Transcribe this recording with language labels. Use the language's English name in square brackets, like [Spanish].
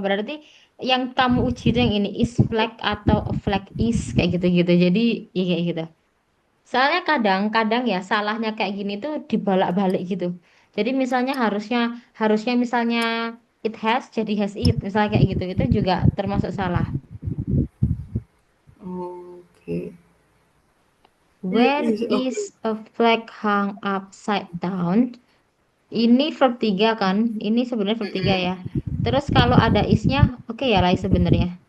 [Indonesian] Berarti yang kamu uji itu yang ini [English] is flag [Indonesian] atau [English] a flag is [Indonesian] kayak gitu-gitu. Jadi ya kayak gitu. Soalnya kadang-kadang ya salahnya kayak gini tuh dibalak-balik gitu. Jadi misalnya harusnya harusnya misalnya [English] it has [Indonesian] jadi [English] has it. [Indonesian] Misalnya kayak gitu itu juga termasuk salah. [English] Oke. It When is a is a flag hung upside down? [Indonesian] Ini verb 3 kan? Ini sebenarnya verb 3 ya. Terus kalau ada isnya, oke ya lah sebenarnya.